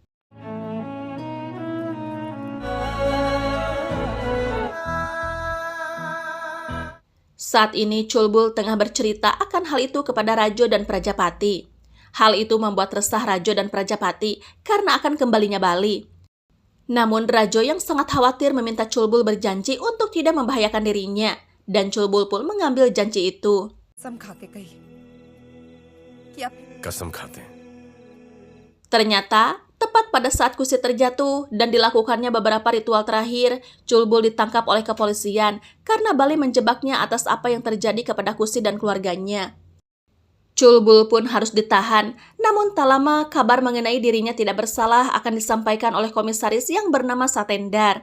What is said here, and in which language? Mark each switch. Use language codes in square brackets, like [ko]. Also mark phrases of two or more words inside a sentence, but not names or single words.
[id] Saat ini Culbul tengah bercerita akan hal itu kepada Rajo dan Prajapati. Hal itu membuat resah Rajo dan Prajapati karena akan kembalinya Bali. Namun Rajo yang sangat khawatir meminta Culbul berjanji untuk tidak membahayakan dirinya, dan Culbul pun mengambil janji itu. [hi] कसम खाते हैं [id] Ternyata, tepat pada saat Kusi terjatuh dan dilakukannya beberapa ritual terakhir, Culbul ditangkap oleh kepolisian karena Bali menjebaknya atas apa yang terjadi kepada Kusi dan keluarganya. Culbul pun harus ditahan, namun tak lama kabar mengenai dirinya tidak bersalah akan disampaikan oleh komisaris yang bernama Satendar.